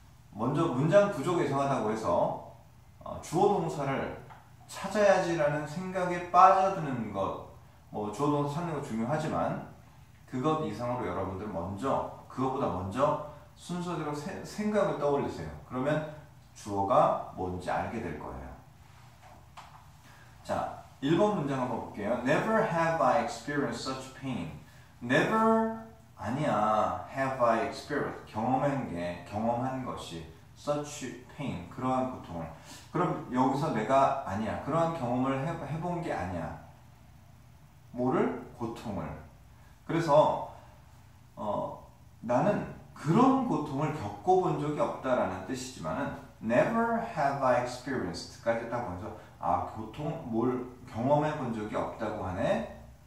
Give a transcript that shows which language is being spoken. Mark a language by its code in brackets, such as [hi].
[ko] 먼저 문장 구조가 이상하다고 해서 주어 동사를 찾아야지라는 생각에 빠져드는 것, 주어 동사 찾는 거 중요하지만 그것 이상으로 여러분들 그것보다 먼저 순서대로 생각을 떠올리세요. 그러면 주어가 뭔지 알게 될 거예요. 자, 1번 문장 한번 볼게요. [en] Never have I experienced such pain. Never [ko] 아니야. [en] Have I experienced 경험한 것이 such pain, 그러한 고통을. [ko] 그럼 여기서 내가 아니야. 그러한 경험을 해본 게 아니야. 뭐를? 고통을. 그래서 나는 그런 고통을 겪어본 적이 없다라는 뜻이지만은 [en] never have I experienced [ko] 까지 딱 보면서 뭘 경험해 본 적이 없다고 하네.